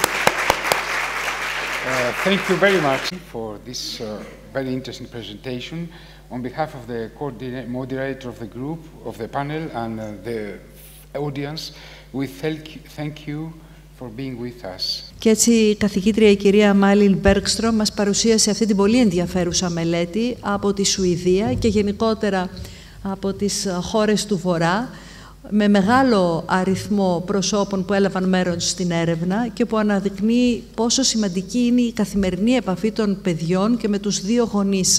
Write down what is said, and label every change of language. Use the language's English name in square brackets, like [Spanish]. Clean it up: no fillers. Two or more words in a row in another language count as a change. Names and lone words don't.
[English] Thank you very much for this very interesting presentation. On behalf of the moderator of the group, of the panel, and the audience, we thank you for being with us. [Greek] Και έτσι η καθηγήτρια η κυρία Malin Bergstrom μας παρουσίασε αυτή την πολύ ενδιαφέρουσα μελέτη από τη Σουηδία και γενικότερα από τις χώρες του Βορρά, με μεγάλο αριθμό προσώπων που έλαβαν μέρος στην έρευνα και που αναδεικνύει πόσο σημαντική είναι η καθημερινή επαφή των παιδιών και με τους δύο γονείς.